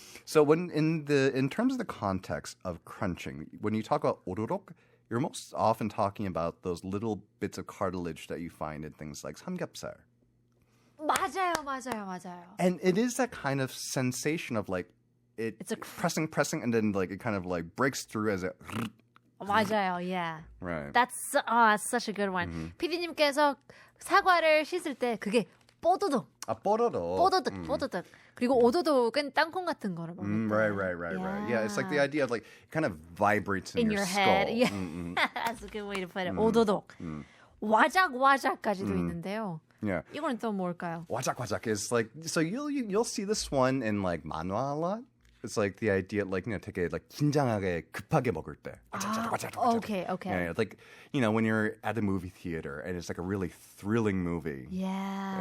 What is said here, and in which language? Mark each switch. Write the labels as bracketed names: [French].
[English] So when in terms of the context of crunching, when you talk about 오도독, you're most often talking about those little bits of cartilage that you find in things like 삼겹살. [Korean] 맞아요. [English] And it is that kind of sensation of like it's pressing, and then like it kind of like breaks through as it. [Korean] 맞아요, [English] yeah. Right. That's such a good one. [Korean] PD님께서 사과를 씻을 때 그게 뽀드득. 뽀드득. 그리고 오도독은 땅콩 같은 거를 먹는 [English] Right. Yeah, it's like the idea of like it kind of vibrates in your skull. head. Yeah. That's a good way to put it. [Korean] 오도독. 와작와작까지도 있는데요. [English] Yeah. [Korean] 이거는 또 뭘까요? [English] 와작 is like so you'll see this one in like manhwa a lot. It's like the idea like [Korean] 되게 [English] like [Korean] 긴장하게 급하게 먹을 때. [English] Okay. Yeah, like when you're at a movie theater and it's like a really thrilling movie. Yeah.